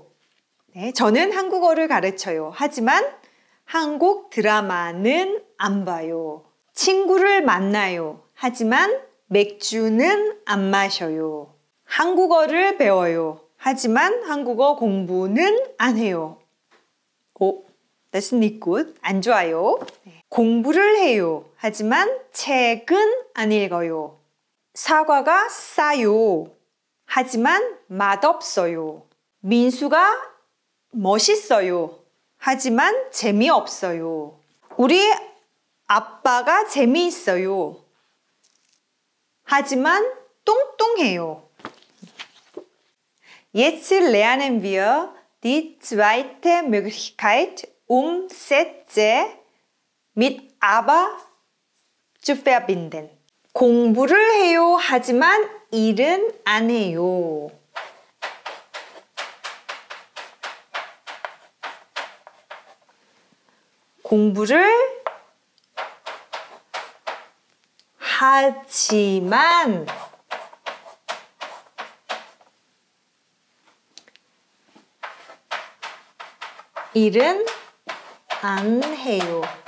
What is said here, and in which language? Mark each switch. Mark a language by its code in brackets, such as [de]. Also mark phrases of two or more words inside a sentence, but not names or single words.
[ko] 네, 저는 한국어를 가르쳐요. 하지만 한국 드라마는 안 봐요. 친구를 만나요. 하지만 맥주는 안 마셔요. 한국어를 배워요. 하지만 한국어 공부는 안 해요. 오, [en] that's not good. [ko] 안 좋아요. 네. 공부를 해요. 하지만 책은 안 읽어요. 사과가 싸요. 하지만 맛없어요. 민수가 멋있어요. 하지만 재미없어요. 우리 아빠가 재미있어요. 하지만 뚱뚱해요. [de] Jetzt lernen wir die zweite Möglichkeit, Sätze mit aber zu verbinden. [ko] 공부를 해요. 하지만 일은 안 해요. 공부를 하지만 일은 안 해요.